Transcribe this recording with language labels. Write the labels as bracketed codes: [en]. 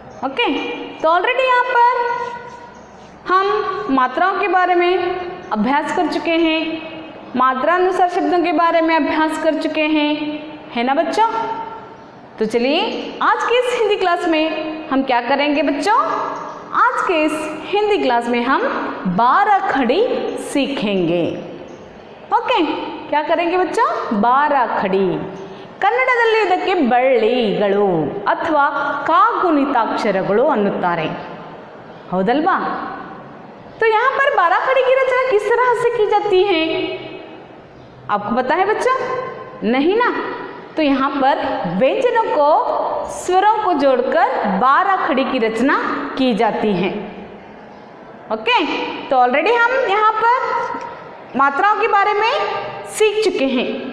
[hi] Okay, तो already यहाँ पर हम मात्राओं के बारे में अभ्यास कर चुके हैं, मात्रानुसार शब्दों के बारे में अभ्यास कर चुके हैं, है ना बच्चों। तो चलिए आज की इस हिंदी क्लास में हम क्या करेंगे बच्चों। आज के इस हिंदी क्लास में हम 12 खड़ी सीखेंगे। ओके, क्या करेंगे बच्चों, 12 खड़ी। [kn] ಕನ್ನಡದಲ್ಲಿ ಇದಕ್ಕೆ ಬಳ್ಳಿಗಳು ಅಥವಾ ಕಾಗುಣಿತಾಕ್ಷರಗಳು ಅನ್ನುತ್ತಾರೆ, ಹೌದಲ್ವಾ। [hi] तो यहाँ पर 12 खड़ी की रचना किस तरह से की जाती है, आपको पता है बच्चों? नहीं ना। तो यहाँ पर व्यंजनों को स्वरों को जोड़कर 12 खड़ी की रचना की जाती है। ओके, तो ऑलरेडी हम यहाँ पर मात्राओं के बारे में सीख चुके हैं।